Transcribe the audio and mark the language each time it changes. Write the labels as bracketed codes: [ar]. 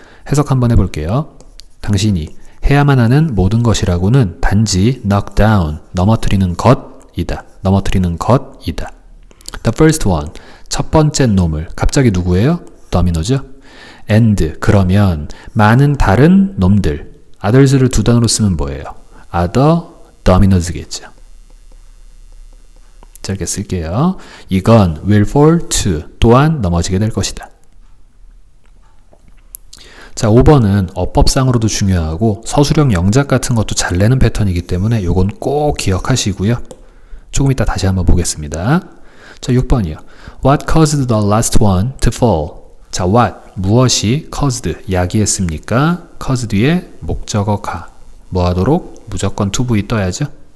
[ko] 해석 한번 해볼게요. 당신이 해야만 하는 모든 것이라고는 단지 [en] knock down, [ko] 넘어뜨리는 것이다. 넘어뜨리는 것이다. [en] The first one, [ko] 첫 번째 놈을 갑자기 누구예요? domino죠. [en] and, [ko] 그러면 많은 다른 놈들, [en] others [ko] 를 두 단어로 쓰면 뭐예요? [en] other dominos겠죠. [ko] 짧게 쓸게요. 이건 [en] will fall to, [ko] 또한 넘어지게 될 것이다. 자, 5번은 어법상으로도 중요하고 서술형 영작 같은 것도 잘 내는 패턴이기 때문에 요건 꼭 기억하시고요. 조금 이따 다시 한번 보겠습니다. 자, 6번이요. [en] What caused the last one to fall? [ko] 자, [en] what, [ko] 무엇이 [en] caused, [ko] 야기했습니까? cause 뒤에 목적어 가. 뭐 하도록? 무조건 [en] to be [ko] 떠야죠.